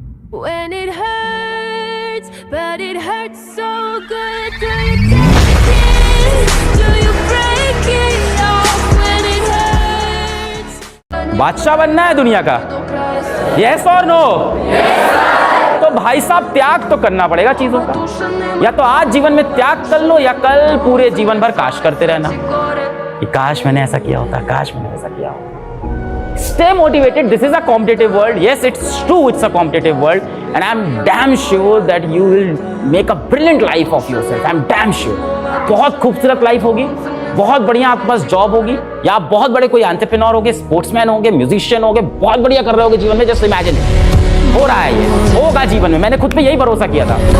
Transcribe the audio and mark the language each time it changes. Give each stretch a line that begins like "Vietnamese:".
English: When it hurts, but it hurts so good. Do you take it? Do you break it off when it hurts?
Hindi: बादशाह बनना है दुनिया का?
English: Yes or no? Yes,
Hindi: तो भाई साहब त्याग तो करना पड़ेगा चीजों का। या तो आज जीवन में त्याग कर लो या कल पूरे जीवन भर काश करते रहना कि काश मैंने ऐसा किया होता, काश मैंने ऐसा किया होता।
English: Stay motivated. This is a competitive world. Yes, it's true, it's a competitive world, and I'm damn sure that you will make a brilliant life of yourself. I'm damn sure.
Hindi: बहुत खूबसूरत लाइफ होगी, बहुत बढ़िया आपके पास job होगी, या आप बहुत बड़े कोई एंटरप्रेन्योर होगे, स्पोर्ट्समैन होगे, म्यूजिशियन होगे, बहुत बढ़िया कर रहे होगे जीवन में। जस्ट इमेजिन, हो रहा है, ये होगा जीवन में। मैंने खुद पे यही भरोसा किया था।